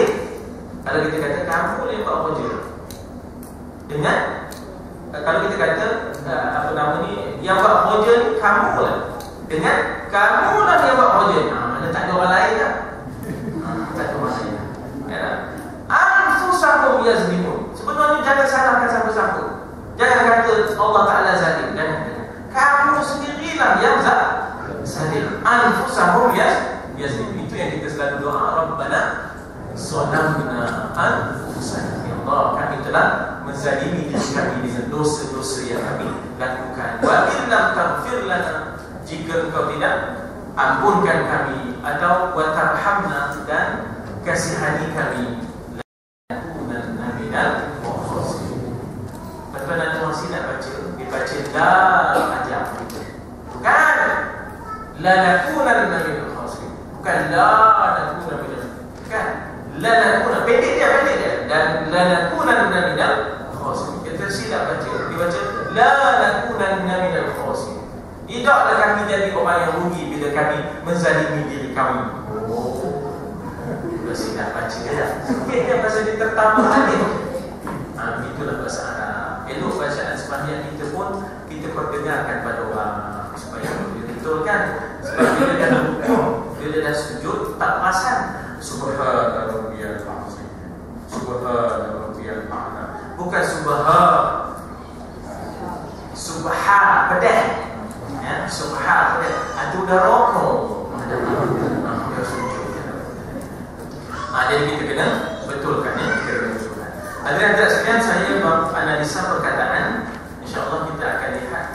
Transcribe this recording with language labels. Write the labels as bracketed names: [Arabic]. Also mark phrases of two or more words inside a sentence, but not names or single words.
[Malay] Kalau kita kata kamu yang buat projek dengan, kalau kita kata apa nama ni, yang buat projek ni kamu lah, dengan kamu lah yang buat projek. Mana tak ada orang lain lah. Tak ada orang lain. Ya. [Arabic] أنفسهم يظلمون. [Malay] Sebenarnya jangan salahkan siapa-siapa. Jangan kata [Arabic] الله تعالى [Malay] zalim. Jangan. Kamu sendirilah yang zalim. [Arabic] أنفسهم يظلمون. [Malay] Itu yang kita selalu doa, [Arabic] ربنا ظلمنا أنفسنا. يا الله, [Malay] kami telah menzalimi diri kami dengan dosa-dosa yang kami lakukan. [Arabic] وإن لم تغفر لنا, [Malay] jika engkau tidak ampunkan kami, atau [Arabic] وترحمنا, [Malay] dan kasihani kami, [Arabic] لنكونن من الخاسرين. [Malay] Tuan-tuan dan puan nak baca, dibaca la aja. Bukan [Arabic] لنكونن من الخاسرين. [Malay] Bukan [Arabic] لا نكون من, [Malay] bukan lanakuna, pendek dia, dan [Arabic] لنكونن من الخاسرين. [Malay] Kita silap baca, dibaca [Arabic] لنكونن من الخاسرين. [Malay] Tidaklah kami jadi orang yang rugi bila kami menzalimi diri kami. Sudah silap baca ya. Sikitnya bahasa dia tertambah hadis. Itulah bahasa Arab. Elok bacaan sembahyang kita pun kita perdengarkan pada orang supaya betulkan. Sebab bila dah rukuk, bila dah sujud, tak perasan [Arabic] سبحان ربي العظيم، سبحان ربي الأعلى. [Malay] Bukan subhan pedih. Ya, subhan pedih. Itu dah rokok. Jadi kita kena betulkan ya, kita kena betulkan. Hadirin sekalian, saya analisa perkataan. InsyaAllah kita akan lihat